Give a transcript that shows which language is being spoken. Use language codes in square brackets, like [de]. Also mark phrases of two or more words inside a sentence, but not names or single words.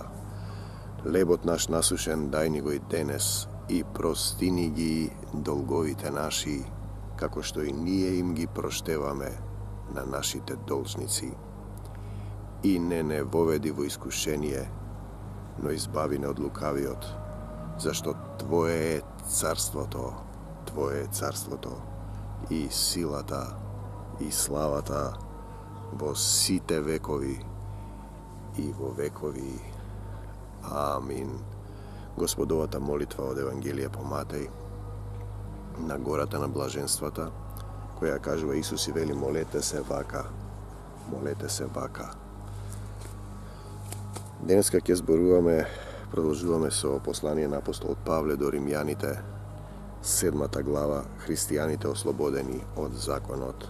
[mk] Лебот наш насушен дај ни го и денес и простини ги долговите наши, како што и ние им ги проштеваме на нашите должници. И не воведи во искушение, но избави не од лукавиот, зашто Твое е царство то, Твое е царство то, и силата, и славата, во сите векови, и во векови. Amin. Gospodovата молитва од Евангелие по Матеј, на гората на блаженствата, која кажува Исус и вели молете се вака, молете се вака. Денеска ќе продолжуваме со послание на апостолот Павле до Римјаните, 7 глава, христијаните ослободени од законот.